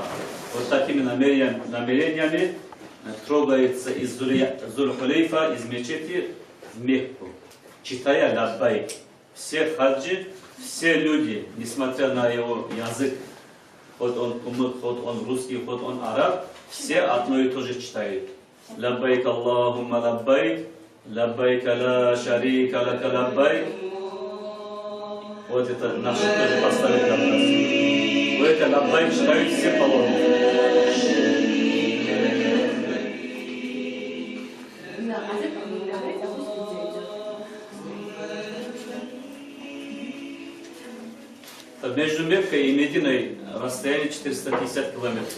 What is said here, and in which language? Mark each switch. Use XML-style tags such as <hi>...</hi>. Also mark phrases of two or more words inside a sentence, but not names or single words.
<ru>Вот такими намерениями трогается из Зуль-Хулейфа, из мечети в Мекку, читая лаббайк. Все хаджи все люди, несмотря на его язык, хоть он кумык, хоть он русский, хоть он араб, все одно и то же читают.</ru> <ar>لبيك اللهم لبيك، لبيك لا شريك لك لبيك.</ar> <ru>Вот это наши тоже поставили на нас. Вот это лаббайк читают все паломники. Между Меккой и Мединой расстояние 450 километров.</ru>